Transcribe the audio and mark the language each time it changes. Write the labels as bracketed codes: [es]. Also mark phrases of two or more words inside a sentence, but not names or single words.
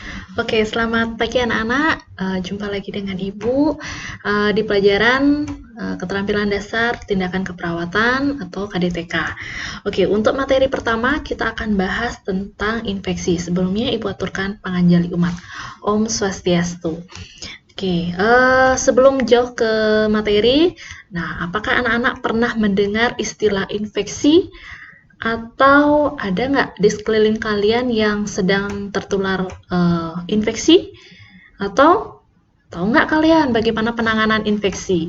[id] Oke, selamat pagi anak-anak. Jumpa lagi dengan Ibu di pelajaran Keterampilan Dasar Tindakan Keperawatan atau KDTK. Oke, untuk materi pertama kita akan bahas tentang infeksi. Sebelumnya Ibu aturkan [ban] panganjali umat. Om Swastiastu. [id] Oke, sebelum jauh ke materi, nah apakah anak-anak pernah mendengar istilah infeksi? Atau ada nggak di sekeliling kalian yang sedang tertular infeksi? Atau tahu nggak kalian bagaimana penanganan infeksi?